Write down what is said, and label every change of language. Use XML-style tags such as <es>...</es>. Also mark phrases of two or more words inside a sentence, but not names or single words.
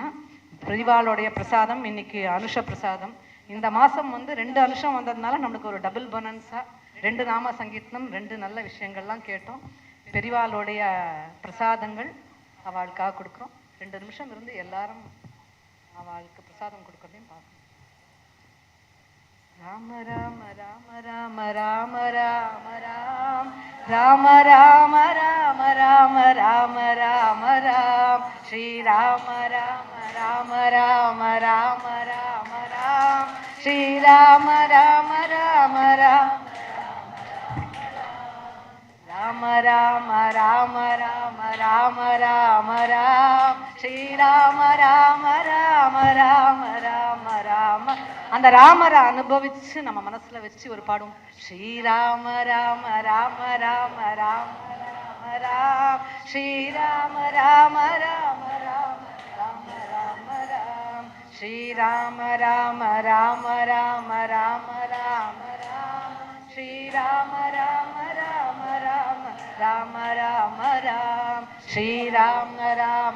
<ta>பெரிவாளுடைய பிரசாதம் இன்னைக்கு அனுஷ பிரசாதம். இந்த மாதம் 2 அனுஷம் வந்ததுனால நம்மளுக்கு ஒரு</ta> <en>double bonanza-ஆக</en> <ta>2 நாம சங்கீர்த்தனம் 2 நல்ல விஷயங்கள்லாம் கேட்டோம். பெரிவாளுடைய பிரசாதங்கள் அவளுக்காக கொடுக்குறோம். 2 நிமிஷம் இருந்து எல்லாரும் அவளுக்கு பிரசாதம் கொடுக்குறதையும் பார்க்கணும். ராம ராம ராம ராம ராம ராம ராம் ராம ராம ராம ராம ராம ராம ராம் ஸ்ரீ ராம ராம ராம ராம ராம ராம ராம் ஸ்ரீ ராம ராம ராம ராம ராம ராம ராம ராம ராம ராம ராம் ஸ்ரீ ராம ராம ராம ராம ராம ராம. அந்த ராமரை அனுபவிச்சு நம்ம மனசுல வச்சு ஒரு பாடும். ஸ்ரீராம ராம ராம ராம ராம ராம ராம் ஸ்ரீராம ராம ராம ராம ராம ராம ராம் ஸ்ரீராம ராம ராம ராம ராம ராம ராம் ஸ்ரீராம ராம ராம ராம ராம ராம ராம் ஸ்ரீராம ராம</ta>